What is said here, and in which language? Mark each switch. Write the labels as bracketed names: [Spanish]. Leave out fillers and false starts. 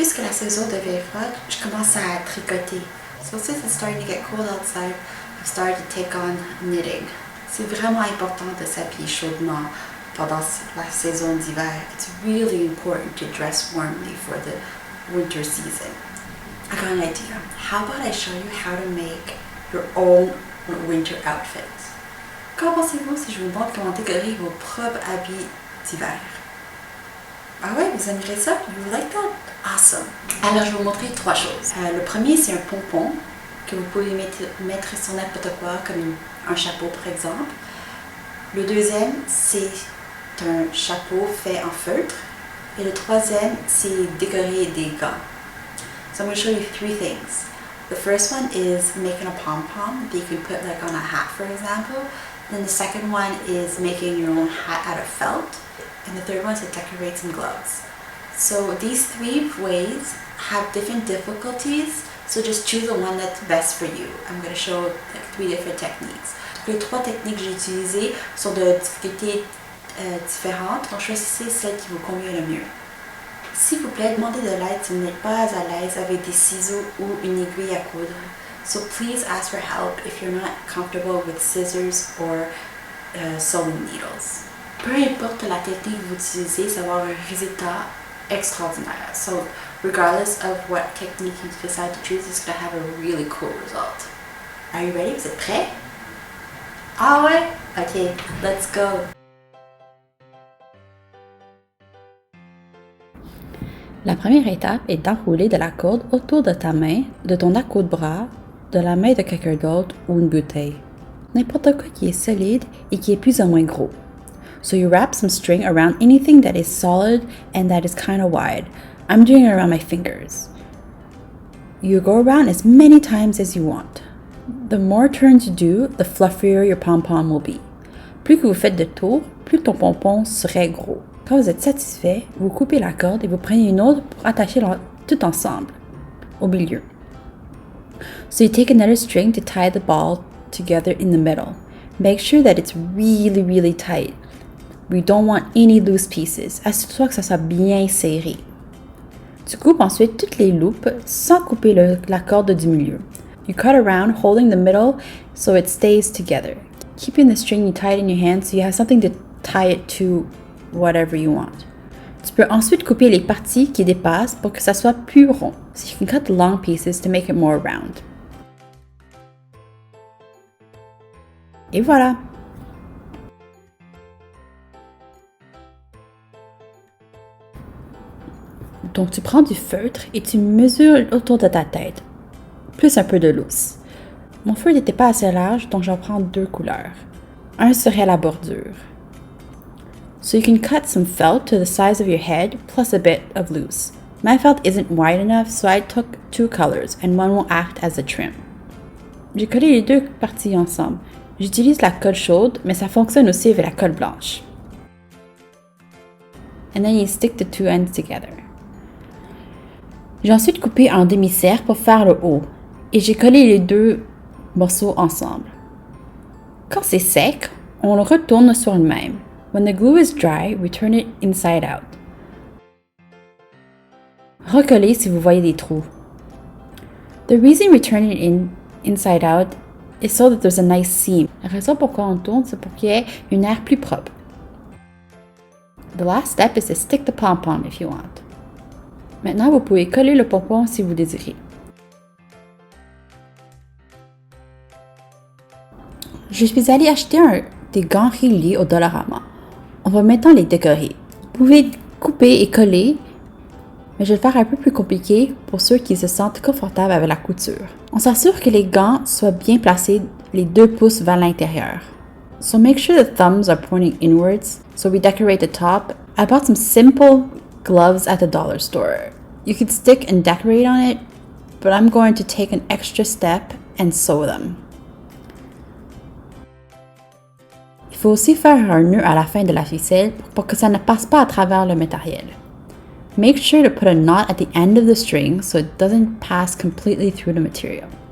[French] saison devient froide, je commence à tricoter. [English] So since it's starting to get cold outside, I've started to take on knitting. [French] C'est vraiment important de s'habiller chaudement pendant la saison d'hiver. [English] It's really important to dress warmly for the winter season. I got an idea. How about I show you how to make your own winter outfits? [French] Qu'en pensez-vous si je vous montre comment décorer vos propres habits d'hiver? Ah ouais, vous aimerez ça? [English] You like that? Awesome! [French] Alors, je vais vous montrer 3 choses. Le premier, c'est un pompon que vous pouvez mettre sur n'importe quoi, comme un chapeau par exemple. Le deuxième, c'est un chapeau fait en feutre. Et le troisième, c'est décorer des gants. [English] So I'm going to show you 3 things. The first one is making a pom-pom that you can put like on a hat, for example. Then the second one is making your own hat out of felt. And the third one is to decorate some gloves. So these 3 ways have different difficulties, so just choose the one that's best for you. I'm going to show like 3 different techniques. [French] Donc, les 3 techniques que j'ai utilisées sont de difficultés différentes, donc choisissez celle qui vous convient le mieux. S'il vous plaît, demandez de l'aide si vous n'êtes pas à l'aise avec des ciseaux ou une aiguille à coudre. [English] So please ask for help if you're not comfortable with scissors or sewing needles. [French] Peu importe la technique que vous utilisez, ça va avoir un résultat extraordinaire. [English] So regardless of what technique you decide to choose, it's going to have a really cool result. Are you ready? [French] Vous êtes prêts? Ah ouais? [English] Ok, let's go! [French] La première étape est d'enrouler de la corde autour de ta main, de ton accoude-bras, de la main de quelqu'un d'autre ou une bouteille. N'importe quoi qui est solide et qui est plus ou moins gros. [English] So you wrap some string around anything that is solid and that is kind of wide. I'm doing it around my fingers. You go around as many times as you want. The more turns you do, the fluffier your pom-pom will be. [French] Plus que vous faites de tours, plus ton pompon serait gros. Quand vous êtes satisfait, vous coupez la corde et vous prenez une autre pour attacher tout ensemble, au milieu. [English] So you take another string to tie the ball together in the middle. Make sure that it's really, really tight. We don't want any loose pieces. [French] Assure-toi que ça soit bien serré. Tu coupes ensuite toutes les loupes sans couper la corde du milieu. [English] You cut around, holding the middle so it stays together. Keeping the string you tied in your hand so you have something to tie it to whatever you want. [French] Tu peux ensuite couper les parties qui dépassent pour que ça soit plus rond. [English] So you can cut the long pieces to make it more round. [French] Et voilà! Donc tu prends du feutre et tu mesures autour de ta tête, plus un peu de lousse. Mon feutre n'était pas assez large, donc j'en prends 2 couleurs. Un serait la bordure. [English] So you can cut some felt to the size of your head, plus a bit of loose. My felt isn't wide enough, so I took 2 colors, and one will act as a trim. [French] J'ai collé les 2 parties ensemble. J'utilise la colle chaude, mais ça fonctionne aussi avec la colle blanche. [English] And then you stick the 2 ends together. [French] J'ai ensuite coupé en demi-cercle pour faire le haut, et j'ai collé les 2 morceaux ensemble. Quand c'est sec, on le retourne sur le même. [English] When the glue is dry, we turn it inside out. [French] Recollez si vous voyez des trous. [English] The reason we turn it inside out is so that there's a nice seam. [French] La raison pourquoi on tourne, c'est pour qu'il y ait une aire plus propre. [English] The last step is to stick the pom-pom if you want. [French] Maintenant, vous pouvez coller le pompon si vous désirez. Je suis allée acheter des gants réguliers au Dollarama. On va maintenant les décorer. Vous pouvez couper et coller, mais je vais le faire un peu plus compliqué pour ceux qui se sentent confortables avec la couture. On s'assure que les gants soient bien placés, les 2 pouces vers l'intérieur. [English] So make sure the thumbs are pointing inwards. So we decorate the top. I bought some simple gloves at the dollar store. You could stick and decorate on it, but I'm going to take an extra step and sew them. [French] Il faut aussi faire un nœud à la fin de la ficelle pour que ça ne passe pas à travers le matériel. [English] Make sure to put a knot at the end of the string so it doesn't pass completely through the material.